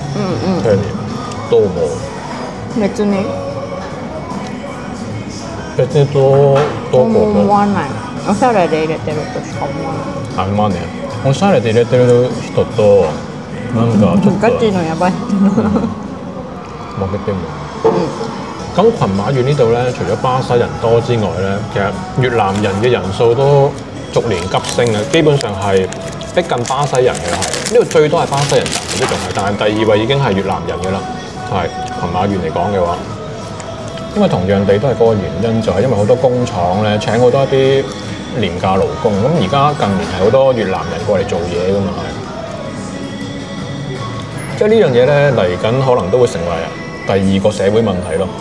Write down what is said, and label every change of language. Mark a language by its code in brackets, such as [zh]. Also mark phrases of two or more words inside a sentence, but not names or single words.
[ja] 手にどう思う？別にどう思わない。おしゃれで入れてるとしか思わない。まあね、おしゃれで入れてる人となんかちょっとガチのやばい人の負けて mu。 [yue] 咁群馬縣呢度咧，除咗巴西人多之外咧，其實越南人嘅人數都逐年急升啊！基本上係逼近巴西人嘅啦，係呢度最多係巴西人，暫時都仲係，但係第二位已經係越南人嘅啦。係群馬縣嚟講嘅話，因為同樣地都係嗰個原因，就係因為好多工廠咧請好多一啲廉價勞工，咁而家近年係好多越南人過嚟做嘢噶嘛，係即係呢樣嘢咧嚟緊可能都會成為第二個社會問題咯。